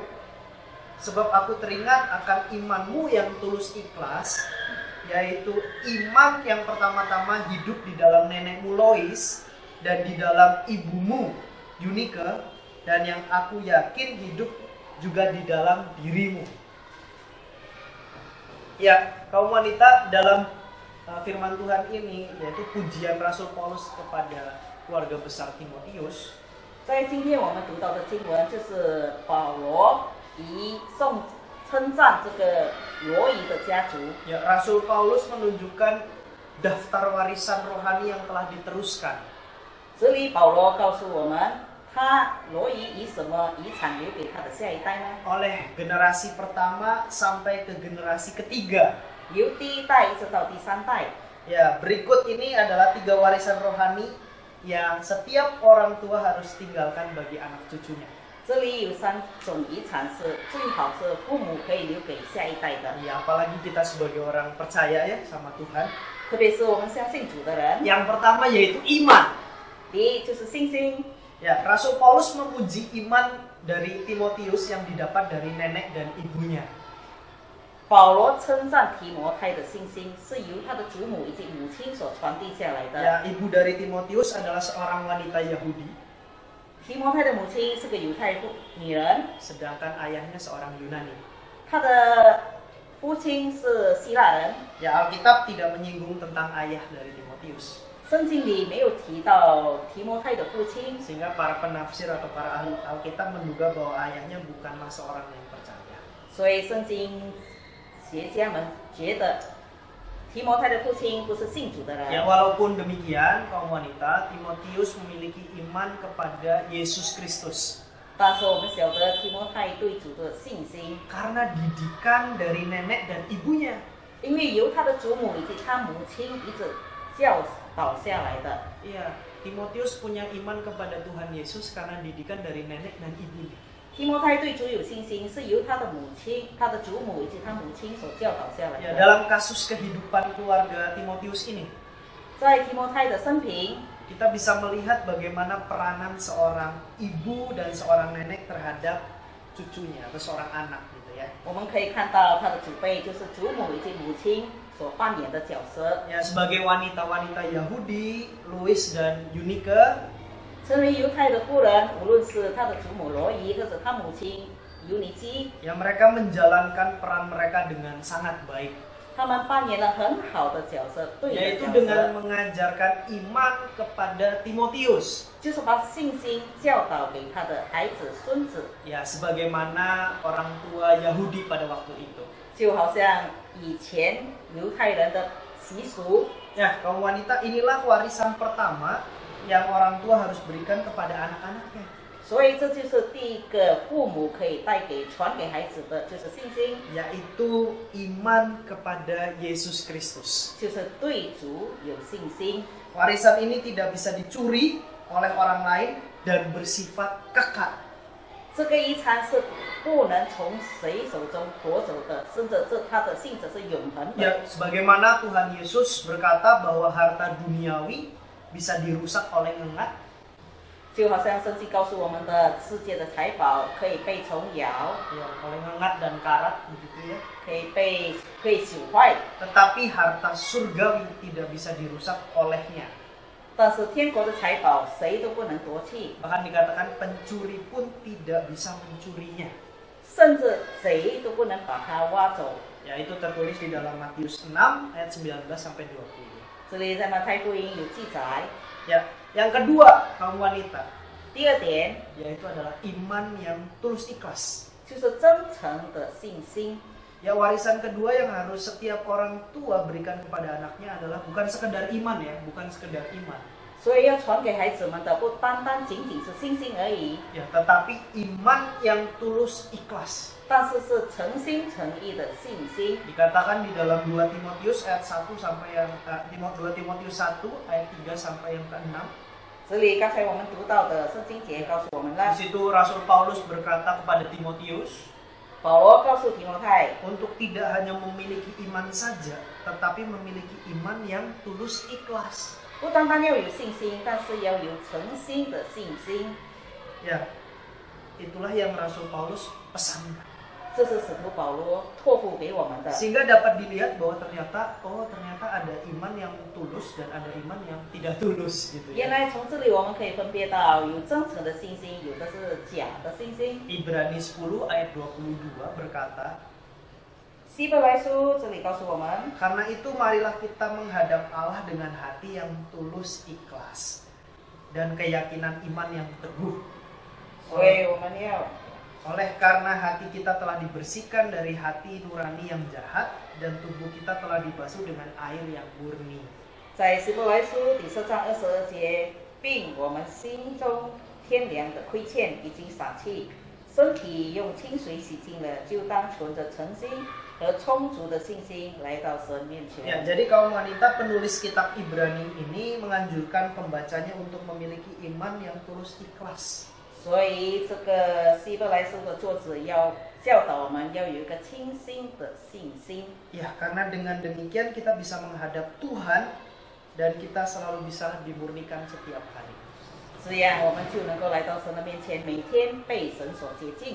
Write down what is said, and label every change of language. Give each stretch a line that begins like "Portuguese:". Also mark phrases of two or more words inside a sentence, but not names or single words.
Indonesian: Sebab aku teringat akan imanmu yang tulus ikhlas, yaitu iman yang pertama-tama hidup di dalam nenekmu Lois dan di dalam ibumu Eunike, dan yang aku yakin hidup juga di dalam dirimu. Ya, kaum wanita, dalam firman Tuhan ini, yaitu pujian Rasul Paulus kepada keluarga besar Timotius.
Chinese: 在今天我们读到的经文，就是保罗以称赞这个罗伊的家族。
Indonesian: Ya, Rasul Paulus menunjukkan daftar warisan rohani yang telah diteruskan.
Chinese: 这里保罗告诉我们，罗伊以什么遗产留给他的下一代呢？
Indonesian: Oleh generasi pertama sampai ke generasi ketiga.
Chinese: 由第一代一直到第三代。
Indonesian: Ya, berikut ini adalah 3 warisan rohani yang setiap orang tua harus tinggalkan bagi anak cucunya.
Chinese: 这里有3种遗产是最好是父母可以留给下一代的。
Indonesian: Ya, apalagi kita sebagai orang percaya ya sama Tuhan.
Chinese: 特别是我们相信主的人。
Indonesian: Yang pertama yaitu iman.
Chinese: 第一就是信心。
Indonesian: Ya, Rasul Paulus memuji iman dari Timotius yang didapat dari nenek dan ibunya.
Chinese: 保罗称赞提摩太的信心是由他的祖母以及母亲所传递下来的。
Indonesian: Ya, ibu dari Timotius adalah seorang wanita Yahudi,
Chinese: 提摩太的母亲是个犹太女人，
Indonesian: sedangkan ayahnya seorang Yunani.
Chinese: 她的父亲是希腊人。
Indonesian: Ya, Alkitab tidak menyinggung tentang ayah dari Timotius.
Chinese: 圣经里没有提到提摩太的父亲，
Indonesian: Sehingga para penafsir atau para ahli Alkitab menduga bahwa ayahnya bukanlah seorang yang percaya.
Chinese: 所以圣经学家们觉得提摩太的父亲不是信主的人。
Indonesian: Ya, walaupun demikian, kaum wanita, Timotius memiliki iman kepada Yesus Kristus.
Chinese: 但是我们晓得提摩太对主的信心，
Indonesian: Karena didikan dari nenek dan ibunya.
Chinese: 因为由他的祖母以及他母亲一直教导下来的。
Indonesian: Iya, Timotius punya iman kepada Tuhan Yesus karena didikan dari nenek dan ibunya.
Chinese: 提摩太对主有信心，是由他的母亲、他的祖母以及他母亲所教导下来
Indonesian: Ya,
Chinese: 的。
Indonesian: dalam kasus kehidupan keluarga Timotius ini,
Chinese: 在提摩太的生平，
Indonesian: kita bisa melihat bagaimana peranan seorang ibu dan seorang nenek terhadap cucunya atau seorang anak gitu ya.
Chinese: 我们可以看到他的祖辈就是祖母以及母亲所扮演的角色。
Indonesian: Ya, sebagai wanita-wanita Yahudi, Louis dan Eunike,
Chinese: 成为犹太的妇人，无论是他的祖母罗伊或者他母亲尤尼基，
Indonesian: ya mereka menjalankan peran mereka dengan sangat baik,
Chinese: 他们扮演了很好的角色，对的
Indonesian: yaitu
Chinese: 角
Indonesian: dengan
Chinese: 色，
Indonesian: mengajarkan iman kepada Timotius.
Chinese: 就是把信心教导给他的孩子、孙子，
Indonesian: Ya, sebagaimana orang tua Yahudi pada waktu itu.
Chinese: 就好像以前犹太人的习俗。
Indonesian: Ya, kaum wanita, inilah warisan pertama yang orang tua harus berikan kepada anak-anaknya.
Chinese: 所以这就是第一个父母可以传给孩子的，就是信心，
Indonesian: Yaitu iman kepada Yesus Kristus.
Chinese: 就是对主有信心。
Indonesian: Warisan ini tidak bisa dicuri oleh orang lain dan bersifat kekal.
Chinese: 这个遗产是不能从谁手中夺走的，甚至它的性质是永恒的。
Indonesian: Ya, sebagaimana Tuhan Yesus berkata bahwa harta duniawi bisa dirusak oleh ngengat,
Chinese: 就好像圣经告诉我们的，世界的财宝可以被虫咬，
Indonesian: ya, oleh ngengat dan karat begitu ya.
Chinese: 可以朽坏，
Indonesian: Tetapi harta surgawi tidak bisa dirusak olehnya.
Chinese: 但是天国的财宝谁都不能夺去，
Indonesian: Bahkan dikatakan pencuri pun tidak bisa mencurinya.
Chinese: 甚至贼都不能把它挖走。
Indonesian: Ya, itu tertulis di dalam Matius 6 ayat 19 sampai 20.
Chinese: 这里在马太福音有记载。
Indonesian: Ya, yang kedua, kaum wanita,
Chinese: 第二点
Indonesian: yaitu adalah iman yang tulus ikhlas.
Chinese: 就是真诚的信心。
Indonesian: Ya, warisan kedua yang harus setiap orang tua berikan kepada anaknya adalah bukan sekedar iman ya, bukan sekedar iman.
Chinese: 所以要传给孩子们的不单单仅仅是信心而已，
Indonesian: Ya, tetapi iman yang tulus ikhlas.
Chinese: 但是是诚心诚意的信心。
Indonesian: Dikatakan di dalam 2 Timotius ayat 1 sampai yang 2 Timotius 1 ayat 3 sampai yang ke-6.
Chinese: 这里刚才我们读到的圣经节告诉我们
Indonesian: Di
Chinese: 了，
Indonesian: situ Rasul Paulus berkata kepada Timotius
Chinese: 保罗告诉提摩太，
Indonesian: untuk tidak hanya memiliki iman saja, tetapi memiliki iman yang tulus ikhlas.
Chinese: 不单单要有信心，但是要有诚心的信心。
Indonesian: Ya, itulah yang Rasul Paulus pesankan.
Chinese: 这是使徒保罗托付给我们的，
Indonesian: Sehingga dapat dilihat bahwa ternyata ada iman yang tulus dan ada iman yang tidak tulus gitu
Chinese: 原
Indonesian: ya.
Chinese: 来从这里我们可以分别到有真诚的信心，有的是假的信心。
Indonesian: Ibrani 10 ayat 22 berkata,
Chinese: 希伯来书这里告诉我们，
Indonesian: karena itu marilah kita menghadap Allah dengan hati yang tulus ikhlas dan keyakinan iman yang teguh.
Chinese: 所以我们要
Indonesian: Oleh karena hati kita telah dibersihkan dari hati nurani yang jahat dan tubuh kita telah dibasuh dengan air yang murni.
Chinese: 在希伯来书第4章22节，并我们心中天良的亏欠已经洒去，身体用清水洗净了，就当存着诚心和充足的信心来到神面
Indonesian: Ya,
Chinese: 前。
Indonesian: jadi kaum wanita penulis kitab Ibrani ini menganjurkan pembacanya untuk memiliki iman yang tulus ikhlas.
Chinese: 所以这个希伯来书的作者要教导我们要有一个清新的信心。
Indonesian: Ya, karena dengan demikian kita bisa menghadap Tuhan dan kita selalu bisa dimurnikan setiap hari.
Chinese: 这样我们就能够来到神的面前，每天被神所洁净。